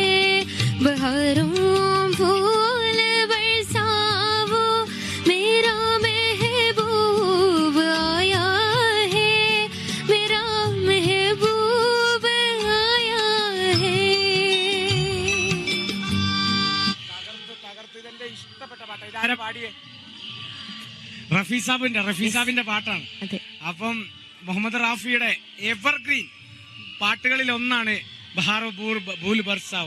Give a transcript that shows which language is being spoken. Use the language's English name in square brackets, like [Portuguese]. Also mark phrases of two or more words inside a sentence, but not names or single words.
[Hindi] बहारों फूल बरसाओ मेरा महबूब आया है, मेरा महबूब आया है. [Malayalam] ഇഷ്ടപ്പെട്ട പാട്ട് ഇതാരാ പാടിയേ? റഫീസാബിന്റെ പാട്ടാണ്. അപ്പം മുഹമ്മദ് റാഫിയുടെ എവർഗ്രീൻ പാട്ടുകളിൽ ഒന്നാണ് ബഹാറോ ഭൂൽ ബർസാവോ.